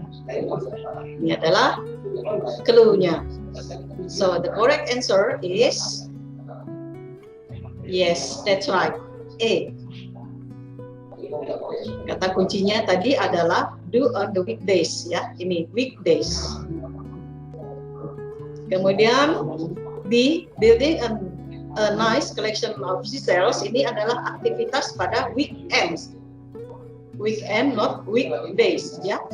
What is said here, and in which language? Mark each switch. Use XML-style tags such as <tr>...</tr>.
<id>Ini adalah clue-nya.</id> <en>So the correct answer is yes, that's right. A.</en> <id>Kata kuncinya tadi adalah</id> <en>do on the weekdays,</en> <id>ya. Ini weekdays. Kemudian</id> <en>B, building a nice collection of seashells.</en> <id>Ini adalah aktivitas pada weekends.</id> <en>Weekend, not weekdays, ya.</en>